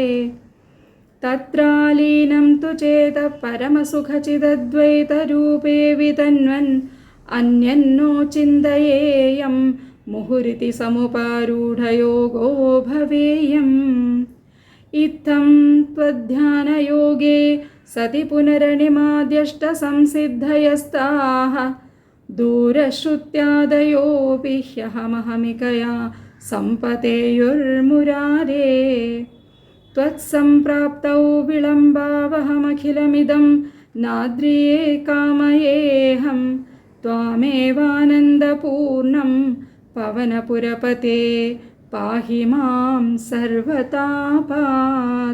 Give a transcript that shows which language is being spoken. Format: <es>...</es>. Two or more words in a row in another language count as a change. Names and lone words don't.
<sa>തത്രാലീനം തു ചേതഃ പരമസുഖചിദദ്വൈതരൂപേ വിതന്വൻ അന്യന്നോ ചിന്തയേയം മുഹുരിതി സമുപാരൂഢയോഗോ ഭവേയം. ഇത്തം ത്വദ്ധ്യാനയോഗേ സതി പുനരണിമാദ്യഷ്ട സംസിദ്ധയസ്താഃ दूरश्रुत्यादयोऽपि ह्यहमहमिकया सम्पतेयुर्मुरारे त्वत्सम्प्राप्तौ विलम्बावहमखिलमिदं नाद्रिये कामयेऽहं त्वामेवानन्दपूर्णं पवनपुरपते पाहि मां सर्वतापात्.</sa>